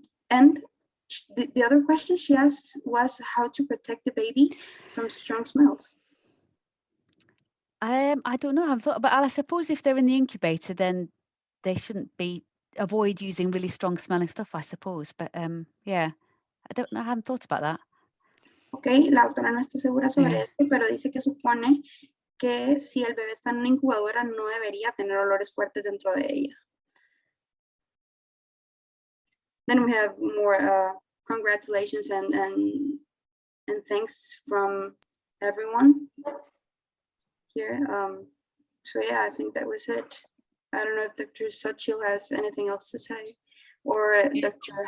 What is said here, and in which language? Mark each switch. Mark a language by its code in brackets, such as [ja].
[en] And the other question she asked was how to protect the baby from strong smells. I don't know. I've thought, but I suppose if they're in the incubator, then they shouldn't avoid using really strong smelling stuff, I suppose. But yeah, I don't know. I haven't thought about that. [es] Ok, la doctora no está segura sobre esto, pero dice que supone que si el bebé está en una incubadora no debería tener olores fuertes dentro de ella. [en] Then we have more congratulations and thanks from everyone here. So yeah, I think that was it. I don't know if Dr. Xochitl has anything else to say, or Dr.